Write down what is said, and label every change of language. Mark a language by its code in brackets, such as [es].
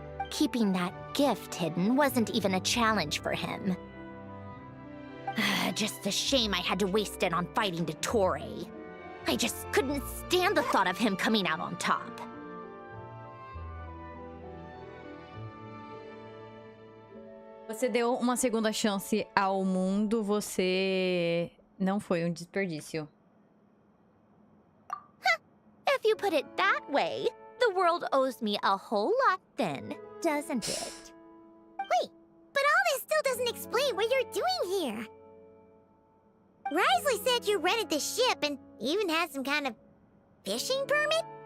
[en] Keeping that gift hidden wasn't even a challenge for him. Just a shame I had to waste it on fighting Dottore. I just couldn't stand the thought of him coming out on top. [pt] Você deu uma segunda chance ao mundo, você não foi um desperdício. [en] If you put it that way, the world owes me a whole lot then, doesn't it? Wait, but all this still doesn't explain what you're doing here. Risley said you rented the ship and even had some kind of fishing permit?